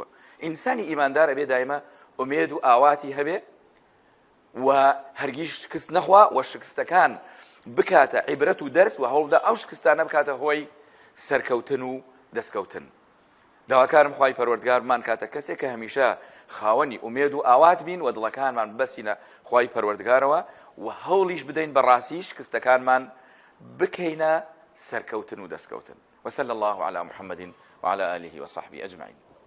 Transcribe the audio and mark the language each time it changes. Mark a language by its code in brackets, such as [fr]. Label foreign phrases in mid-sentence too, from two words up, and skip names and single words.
[ckb] ئینسانی ئیماندار ئەبێ دایمە ئومێد و ئاواتی هەبێ و هەرگیز شکست نەخوا و شکستەکان بکاتە عیبرەت و دەرس و هەوڵدا ئەو شکستانە بکاتە هۆی سەرکەوتن و دەستکەوتن. داواکارم خوای پەروەردگارمان کاتە کەسێک کە هەمیشە خاوەنی ئومێد و ئاوات بین و دڵەکانمان بەسینە خوای پەروەردگارەوە و هەوڵیش بدەین بەڕاستی شکستەکانمان بکەینە سەرکەوتن و دەستکەوتن. [ar] وصلى الله على محمد وعلى آله وصحبه أجمعين.